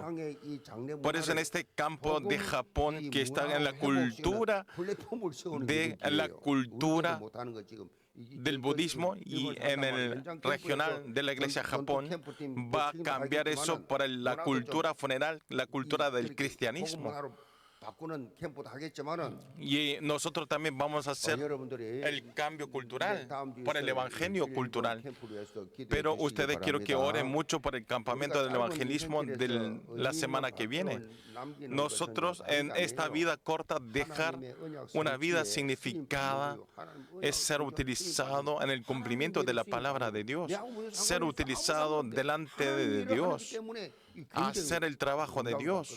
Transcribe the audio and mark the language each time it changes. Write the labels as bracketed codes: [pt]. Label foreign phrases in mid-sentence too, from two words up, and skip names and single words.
[es] Por eso en este campo de Japón, que está en la cultura del budismo, y en el regional de la iglesia Japón, va a cambiar eso por la cultura funeral, la cultura del cristianismo. [ko] 바꾸는 캠프도 하겠지만은 [es] Y nosotros también vamos a hacer [ko] 여러분들이 [es] el cambio cultural [ko] 다음 주에 [es] por el [ko] 있을 [es] evangelio [ko] 이 [es] cultural. [ko] 캠프를 위해서 기도해 [es] Pero [ko] 주시기 [es] ustedes quiero que [ko] 바랍니다. [es] oren mucho por el campamento del evangelismo de la semana que viene. Nosotros en esta vida corta dejar una vida significada es ser utilizado en el cumplimiento de la palabra de Dios, ser utilizado delante de Dios, hacer el trabajo de Dios.